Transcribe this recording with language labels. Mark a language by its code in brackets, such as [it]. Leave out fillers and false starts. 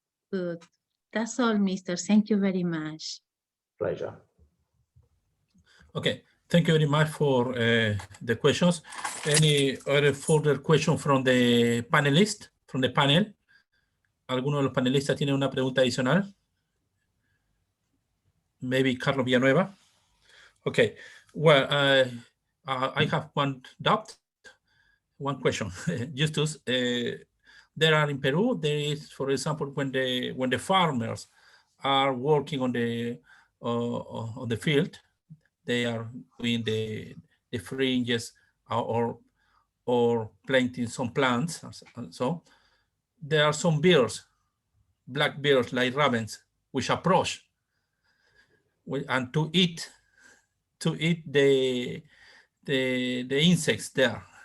[en] Good. That's all, Mister. Thank you very much. Pleasure. Okay, thank you very much for the questions. Any other further question from the panelists, from the panel? [es] ¿Alguno de los panelistas tiene una pregunta adicional? [en] Maybe Carlos Villanueva. Okay, well, I have one doubt, one question. Justus, there are in Peru, there is, for example, when the farmers are working on the field, they are doing the fringes or planting some plants, and so there are some birds, black birds like ravens, which approach and to eat the insects there.